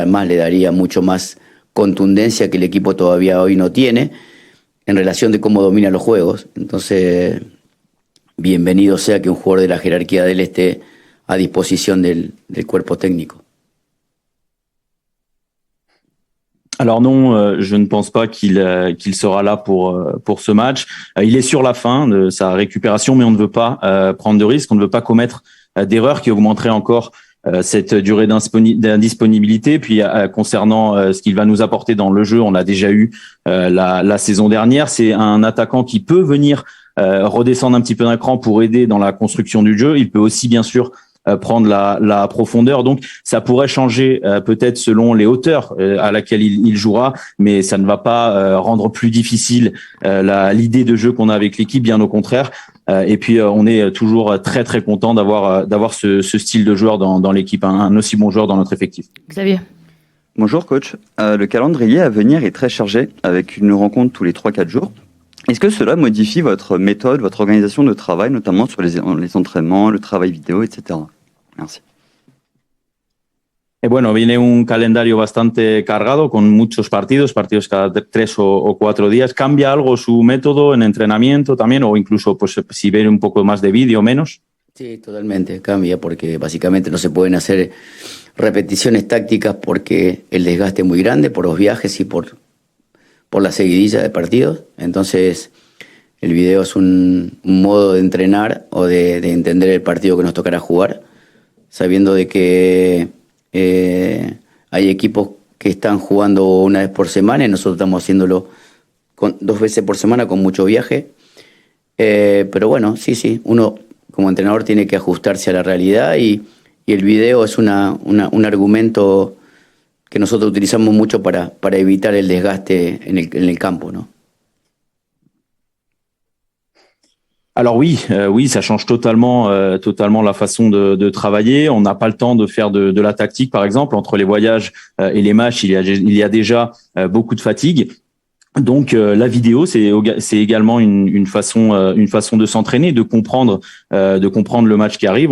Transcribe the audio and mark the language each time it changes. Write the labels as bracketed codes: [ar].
[es] Además le daría mucho más contundencia que el equipo todavía hoy no tiene en relación de cómo domina los juegos. Entonces, bienvenido sea que un jugador de la jerarquía de él esté a disposición del cuerpo técnico. [fr] Alors non, je ne pense pas qu'il sera là pour ce match. Il est sur la fin de sa récupération, mais on ne veut pas prendre de risques, on ne veut pas commettre d'erreurs qui augmenteraient encore cette durée d'indisponibilité. Puis concernant ce qu'il va nous apporter dans le jeu, on a déjà eu la saison dernière. C'est un attaquant qui peut venir redescendre un petit peu d'un cran pour aider dans la construction du jeu. Il peut aussi bien sûr prendre la profondeur, donc ça pourrait changer peut-être selon les hauteurs à laquelle il jouera, mais ça ne va pas rendre plus difficile l'idée de jeu qu'on a avec l'équipe, bien au contraire. Et puis on est toujours très très content d'avoir ce style de joueur dans l'équipe, un aussi bon joueur dans notre effectif. Xavier. Bonjour coach, le calendrier à venir est très chargé avec une rencontre tous les 3-4 jours. Est-ce que cela modifie votre méthode, votre organisation de travail, notamment sur les entraînements, le travail vidéo, etc. Merci. [es] Bueno, viene un calendario bastante cargado con muchos partidos cada 3 o 4 días. ¿Cambia algo su método en entrenamiento también, o incluso pues si ve un poco más de vídeo, menos? Sí, totalmente cambia, porque básicamente no se pueden hacer repeticiones tácticas porque el desgaste es muy grande por los viajes y por la seguidilla de partidos. Entonces el video es un modo de entrenar o de entender el partido que nos tocará jugar, sabiendo de que hay equipos que están jugando una vez por semana y nosotros estamos haciéndolo 2 veces por semana con mucho viaje. Pero bueno, sí, uno como entrenador tiene que ajustarse a la realidad y el video es un argumento que nosotros utilizamos mucho para evitar el desgaste en el campo, ¿no? [fr] Alors oui, ça change totalement la façon de travailler. On n'a pas le temps de faire de la tactique, par exemple. Entre les voyages et les matchs, il y a déjà beaucoup de fatigue. Donc la vidéo, c'est également une façon de s'entraîner, de comprendre le match qui arrive.